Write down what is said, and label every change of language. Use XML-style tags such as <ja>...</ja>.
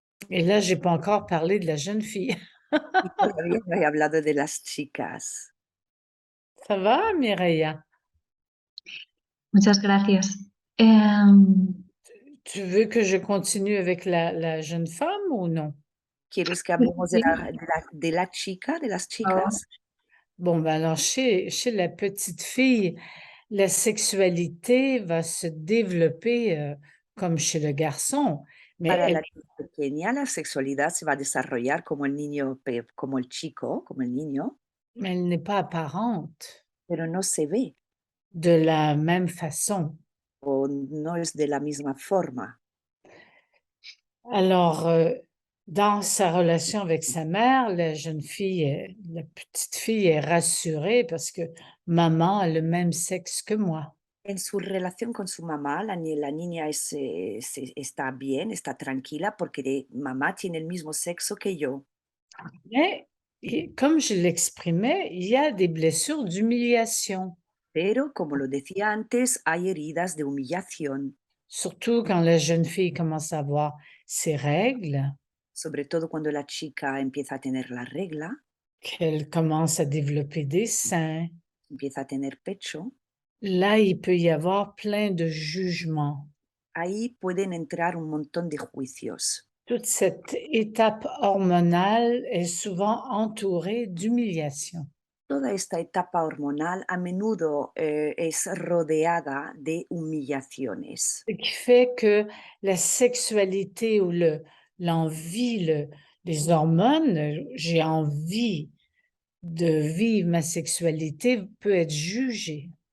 <fr>Et là, j'ai pas encore parlé de la jeune fille.</fr> <es>Y todavía no he hablado de las chicas.</es> <fr>Ça va, Mireia?</fr> <es>Muchas gracias. Em,</es> <fr>Tu veux que je continue avec la jeune femme ou non?</fr> <es>¿Quieres que hablemos sí, de la chica, de las por favor. chicas?</es> <fr>Bon, ben alors chez la petite fille, la sexualité va se développer, comme chez le garçon, mais</fr> <es>Para</es> <fr>elle</fr> <es>la niña pequeña, la sexualidad se va a desarrollar como el niño, como el chico, como el niño,</es> <fr>mais elle n'est pas apparente</fr> <es>pero no se ve</es> <fr>de la même façon.</fr> <es>o no es de la misma forma.</es> <fr>Alors, dans sa relation avec sa mère, la petite fille est rassurée parce que maman a le même sexe que moi.</fr> <es>En su relación con su mamá, la niña está bien, está tranquila porque mamá tiene el mismo sexo que yo.</es> <fr>Mais et comme je l'exprimais, il y a des blessures d'humiliation,</fr> <es>Pero, como lo decía antes, hay heridas de humillación,</es> <fr>surtout quand la jeune fille commence à avoir ses règles,</fr> <es>sobre todo cuando la chica empieza a tener la regla,</es> <fr>qu'elle commence à développer des seins.</fr> <es>empieza a tener pecho.</es> <fr>Là, il peut y avoir plein de jugements.</fr> <es>Ahí pueden entrar un montón de juicios.</es> <fr>Toute cette étape hormonale est souvent entourée d'humiliation.</fr> <es>Toda esta etapa hormonal a menudo es rodeada de humillaciones.</es> <fr>Ce qui fait que la sexualité ou l'envie, les hormones, j'ai envie de vivre ma sexualité peut être jugée.</fr>